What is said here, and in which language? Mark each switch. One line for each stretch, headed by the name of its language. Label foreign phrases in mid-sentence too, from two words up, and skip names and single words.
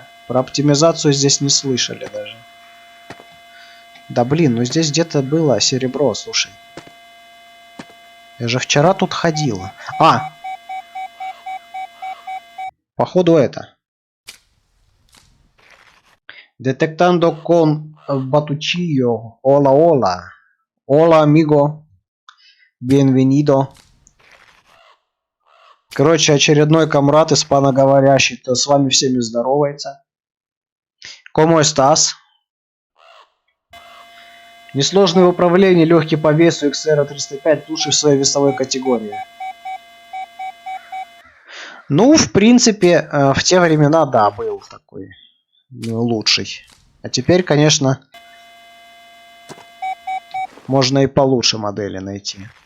Russian: Про оптимизацию здесь не слышали даже. Да блин, ну здесь где-то было серебро, слушай. Я же вчера тут ходил. А! Походу это.
Spanish: Detectando con Batuchillo. Hola, hola. Hola, amigo. Bienvenido.
Russian: Короче, очередной комрад испаноговорящий, то с вами всеми здоровается.
Spanish: ¿Cómo estás?
Russian: Несложный в управлении, легкий по весу, XR305, лучший в своей весовой категории. Ну, в принципе, в те времена, да, был такой лучший. А теперь, конечно, можно и получше модели найти.